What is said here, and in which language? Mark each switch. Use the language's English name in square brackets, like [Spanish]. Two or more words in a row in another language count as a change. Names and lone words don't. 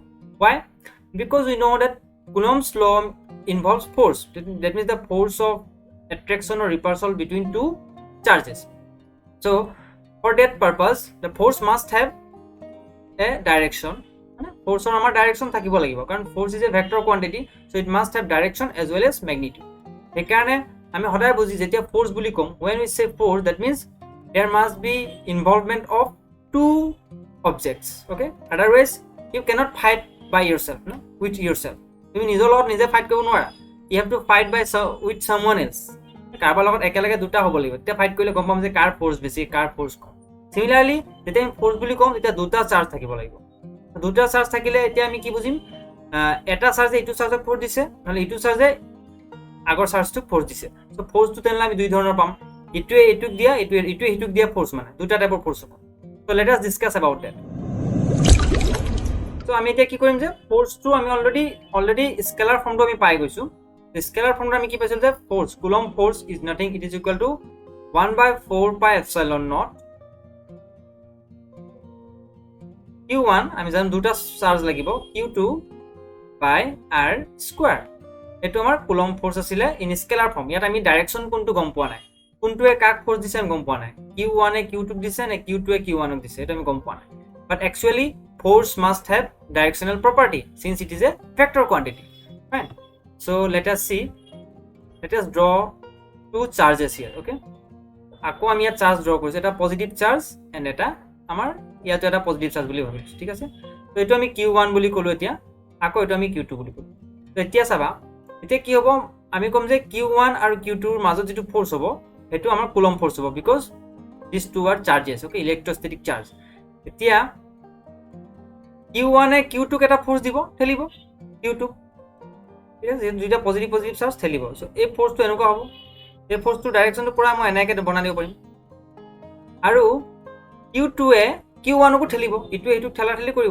[English] Why? Because we know that Coulomb's law involves force. That means the force of attraction or repulsion between two charges. So for that purpose, the force must have a direction. Force on our direction [Assamese] থাকিব লাগিব কাৰণ [English] force is a vector quantity, so it must have direction as well as magnitude. [Assamese] সেইকাৰণে আমি সদায় বুজি যেতিয়া force বুলি কম, [English] when we say force, that means there must be involvement of two objects, okay? Otherwise you cannot fight by yourself, no? With yourself. [Assamese] তুমি নিজৰ লগত নিজে ফাইট কৰিব নোৱাৰা. [English] You have to fight by with someone else. [Assamese] কাৰোবাৰ লগত একেলগে দুটা হ'ব লাগিব, তেতিয়া ফাইট কৰিলে গম পাম যে কাৰ ফোর্স বেছি কাৰ ফোর্স কম. সিমিলারলি যেতিয়া আমি ফোর্স বুলি কম তেতিয়া দুটা চার্জ থাকিব লাগিব. দুটা চার্জ থাকিলে এতিয়া আমি কি বুজিম, এটা চার্জে ইটো চার্জক ফোর্স দিছে, নহলে ইটো চার্জে আগৰ চার্জটোক ফোর্স দিছে. সো ফোর্সটো তেনলে আমি দুই ধৰণৰ পাম, ইটোৱে ইটোক দিয়া, ইটোৱে ইটোক দিয়া ফোর্স, মানে দুটা টাইপৰ ফোর্স হ'ব. [English] so let us discuss about that. [Assamese] সো আমি এতিয়া কি কৰিম যে ফোর্সটো আমি অলৰেডি [English] scalar form [Assamese] আমি পাই গৈছো. [English] scalar form [Assamese] আমি কি পাইছিল যে [English] force, Coulomb force is nothing, it is equal to 1/4 pi epsilon not Q1, [Assamese] আমি জানো দুটা চার্জ লাগিব, [English] Q2 by R square. [Assamese] এটো আমাৰ কুলম্ব ফোর্স আছিল [English] in scalar form. [Assamese] ইয়াত আমি ডাইৰেকশন কোনটো গম পোৱা নাই, কোনটোৱে কাক ফোর্স দিছে আমি গম পোৱা নাই, Q1 এ Q2 ক দিছে নে Q2 এ Q1 ক দিছে, এটা আমি গম পোৱা নাই. [English] but actually force must have directional property since it is a vector quantity. Fine. So let us draw two charges here, okay? [Assamese] আকৌ আমি ইয়াত চার্জ ড্র কৰিছো, এটা [English] positive charge and [Assamese] এটা আমাৰ ইয়াত এটা [English] positive charge [Assamese] বুলি ভাবিছো, ঠিক আছে? তো এটো আমি Q1 বুলি কলো, এতিয়া আকৌ এটো আমি Q2 বুলি কলো. তো এতিয়া চাবা, এতিয়া কি হ'ব, আমি কম যে Q1 আৰু Q2 ৰ মাজত যেটো ফোর্স হ'ব এটো আমাৰ কুলম্ব ফোর্স হ'ব, [English] বিকজ these two are charges, okay, electrostatic charge. [Assamese] এতিয়া Q1 এ Q2 ক এটা ফোর্স দিব, ঠেলিব Q2, ঠিক আছে? দুইটা [English] positive charge [Assamese] ঠেলিব. সো এই ফোর্সটো এনেকুৱা হ'ব, এই ফোর্সটো ডাইরেকশনটো পুৰা মই এনেকৈ বনাই দিব পাৰিম. আৰু Q2 এ Q1 কো ঠেলিব, ইটোৱে ইটোক ঠেলাঠেলি কৰিব.